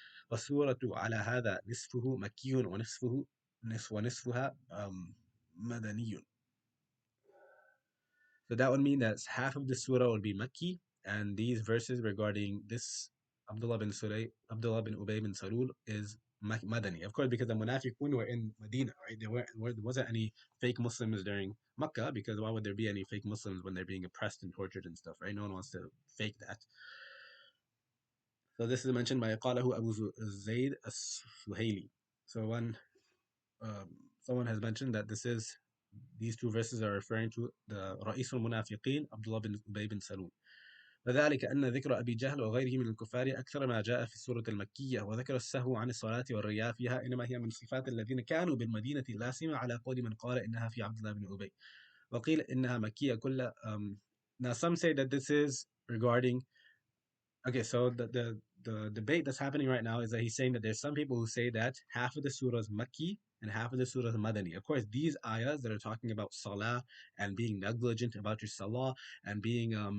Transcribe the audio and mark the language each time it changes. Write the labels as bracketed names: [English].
[Arabic] والسورة على هذا نصفه مكي ونصفها مدني. [English] So that would mean that half of the surah would be Makki, and these verses regarding this Abdullah bin Ubay bin Salul is Madani. Of course, because the Munafiqun were in Medina, right? There wasn't any fake Muslims during Makkah, because why would there be any fake Muslims when they're being oppressed and tortured and stuff, right? No one wants to fake that. So this is mentioned by قاله Abu Zayd as-Suhaili. So um, someone has mentioned that these two verses are referring to the [Arabic] رئيس المنافقين [English] Abdullah bin Ubay bin Salul. [Arabic] وذلك أن ذكر أبي جهل وغيره من الكفار أكثر ما جاء في السورة المكية، وذكر السهو عن الصلاة والرياء فيها إنما هي من صفات الذين كانوا بالمدينة لا سيما على قول من قال إنها في عبد الله بن أبي، وقيل إنها مكية كل. [English] Now some say that this is regarding. Okay, so the debate that's happening right now is that he's saying that there's some people who say that half of the surah is Makki and half of the surah is Madani. Of course, these ayahs that are talking about salah and being negligent about your salah and being